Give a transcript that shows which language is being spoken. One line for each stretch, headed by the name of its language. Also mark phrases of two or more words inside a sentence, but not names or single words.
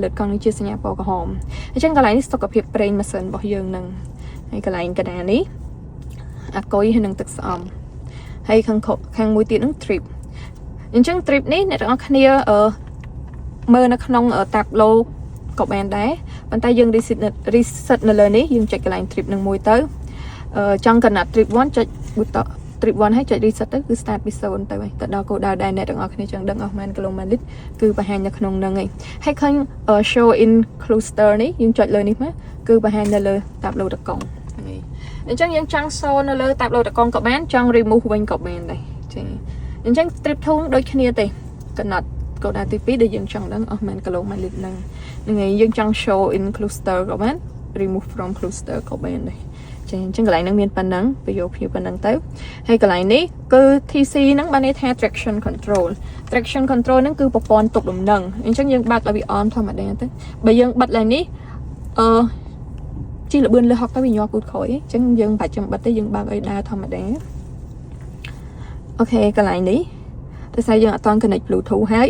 Khmer: លើកង់នេះជាសញ្ញាពណ៌ក្រហមអញ្ចឹងកន្លែងនេះសុខភាពប្រេងម៉ាស៊ីនរបស់យើងនឹងហើយកន្លែងកណ្ដាលនេះអាគុយហើយនឹងទឹកស្អំហើយខាងមួយទៀតនឹង trip អញ្ចឹង trip នេះអ្នកទាំងអស់គ្នាមើលនៅក្នុងតាប់ឡូក៏បានដែរប៉ុន្តែយើង reset នៅលើនេះយើងចុចកន្លែង trip នឹងមួយទៅចង់កំណត់ trip 1ចុច
English: button trip 1
Khmer: ហើយចុច reset ទៅគឺ start ពី0ទៅហើយទៅដល់គោលដៅដែលអ្នកទាំងអស់គ្នាចង់ដឹងអស់ម៉ានគីឡូម៉ែត្រលី ត្រគឺបង្ហាញនៅក្នុងហ្នឹងហើយឃើញ
English: show in cluster
Khmer: នេះយើងចុចលើនេះមកគឺបង្ហាញនៅលើតាប់ឡូតកង់ហ្នឹងអញ្ចឹងយើងចង់ show នៅលើតាប់ឡូតកង់ក៏បានចង់ remove វិញក៏បានដែរចាអញ្ចឹង trip 2ដូចគ្នាទេកំណត់គោលដៅទី2ដែលយើងចង់ដឹងអស់ម៉ានគីឡូម៉ែត្រលីត្រហ្នឹងហើយយើងចង់
English: show in cluster
Khmer: ក៏បាន
English: remove from cluster
Khmer: ក៏បានដែរចាអញ្ចឹងកន្លែងហ្នឹងមានប៉ុណ្ណឹងពយោភីប៉ុណ្ណឹងទៅហើយកន្លែងនេះគឺ TC ហ្នឹងបានន័យថា
English: traction control
Khmer: ហ្នឹងគឺប្រព័ន្ធទប់លំនឹងអញ្ចឹងយើងបើកឲ្យវា on ធម្មតាទៅបើយើងបិទឡើងនេះ ជីលបឿនលើហុកទៅវាញាប់ពូតក្រោយអញ្ចឹងយើងមិនបាច់ចាំបិទទេយើងបើកឲ្យដើរធម្មតាអូខេកន្លែងនេះដោយសារយើងអត់តន់
English: connect Bluetooth
Khmer: ហើយ